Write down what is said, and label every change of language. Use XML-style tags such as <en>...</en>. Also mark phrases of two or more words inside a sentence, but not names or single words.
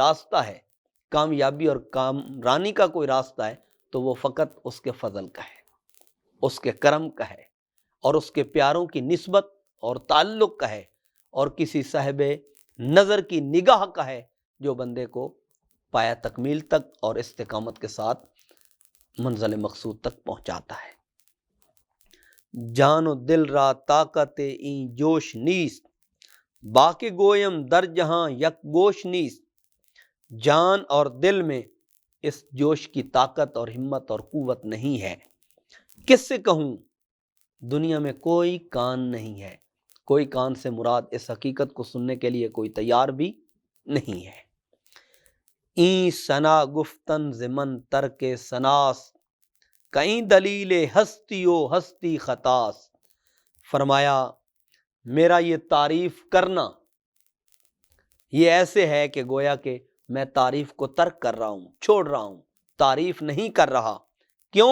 <ur>راستہ ہے، کامیابی اور کامرانی کا کوئی راستہ ہے، تو وہ فقط اس کے فضل کا ہے، اس کے کرم کا ہے، اور اس کے پیاروں کی نسبت اور تعلق کا ہے، اور کسی صاحب نظر کی نگاہ کا ہے جو بندے کو پایا تکمیل تک اور استقامت کے ساتھ منزل مقصود تک پہنچاتا ہے۔</ur> <fa>جان و دل را طاقت این جوش نیست، باقی گویم در جہاں یک گوش نیست۔</fa> <ur>جان اور دل میں اس جوش کی طاقت اور ہمت اور قوت نہیں ہے۔ کس سے کہوں؟ دنیا میں کوئی کان نہیں ہے۔ کوئی کان سے مراد اس حقیقت کو سننے کے لیے کوئی تیار بھی نہیں ہے۔</ur> <fa>این ثنا گفتن زمن ترک سناس، کہیں دلیل ہستی و ہستی خطاس۔</fa> <ur>فرمایا میرا یہ تعریف کرنا یہ ایسے ہے کہ گویا کہ میں تعریف کو ترک کر رہا ہوں، چھوڑ رہا ہوں، تعریف نہیں کر رہا۔ کیوں؟</ur>